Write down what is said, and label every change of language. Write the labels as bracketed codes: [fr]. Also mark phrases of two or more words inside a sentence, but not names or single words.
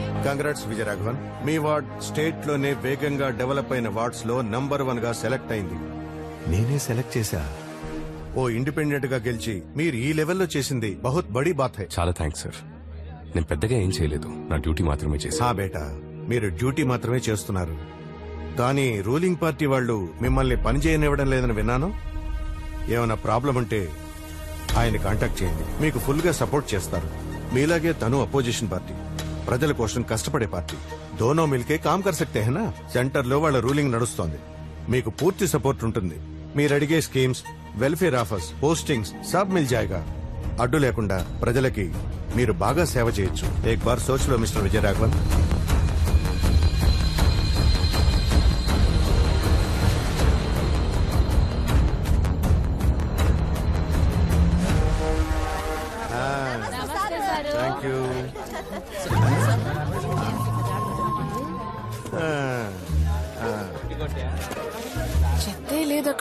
[te] కంగ్రాట్స్ విజయరాఘవన్. మీ వార్డ్ స్టేట్ లోనే వేగంగా డెవలప్ అయిన వార్డ్స్ లో నంబర్ 1 గా సెలెక్ట్ అయింది. నేనే సెలెక్ట్ చేశా. ఓ ఇండిపెండెంట్ గా గెలిచి మీరు ఈ లెవెల్లో చేసింది [hi] बहुत बड़ी बात है. [te] చాలా థ్యాంక్స్ సార్. నేను పెద్దగా ఏం చేయలేదు, నా డ్యూటీ మాత్రమే చేశా. బేటా, మీరు డ్యూటీ మాత్రమే చేస్తున్నారు, కానీ [en] ruling party [te] వాళ్ళు మిమ్మల్ని పని చేయనివ్వడం లేదని విన్నాను. ఏమైనా ప్రాబ్లం ఉంటే ఆయన కాంటాక్ట్ చేయండి, మీకు ఫుల్ గా సపోర్ట్ చేస్తారు. మీలాగే తను [en] opposition party, [te] ప్రజల కోసం కష్టపడే పార్టీ. [hi] दोनों मिलके काम कर सकते है ना. [te] సెంటర్ లో వాళ్ళ రూలింగ్ నడుస్తోంది, మీకు పూర్తి సపోర్ట్ ఉంటుంది. మీరు అడిగే స్కీమ్స్, [en] welfare offers, [te] పోస్టింగ్స్ [hi] सब मिल जायेगा. [te] అడ్డు లేకుండా ప్రజలకి మీరు బాగా సేవ చేయొచ్చు. [hi] एक बार सोच लो మిస్టర్ విజయరాఘవన్. [en] thank you. [te] చెత్తే లేదు అక్కడ.